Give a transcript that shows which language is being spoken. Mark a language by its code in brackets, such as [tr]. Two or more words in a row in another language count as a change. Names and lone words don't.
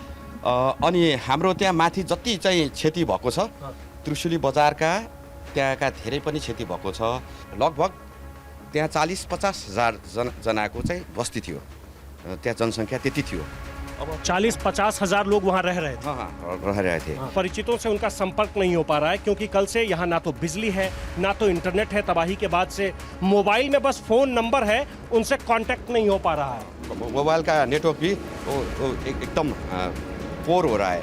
[ne] अनि हाम्रो त्यहाँ माथि जति चाहिँ क्षति भएको छ, त्रिशूली बजारका त्यहाँका धेरै पनि क्षति भएको छ। लगभग त्यहाँ 40-50 हजार जनाको चाहिँ बस्ती थियो, त्यहाँ जनसङ्ख्या त्यति थियो। [hi] 40-50 हजार लोग वहाँ रह रहे थे। हाँ हाँ रह रहे थे। परिचितों से उनका संपर्क नहीं हो पा रहा है क्योंकि कल से यहाँ ना तो बिजली है ना तो इंटरनेट है। तबाही के बाद से मोबाइल में बस फोन नंबर है, उनसे कांटेक्ट नहीं हो पा रहा है। मोबाइल का नेटवर्क भी वो एकदम पोर हो रहा है।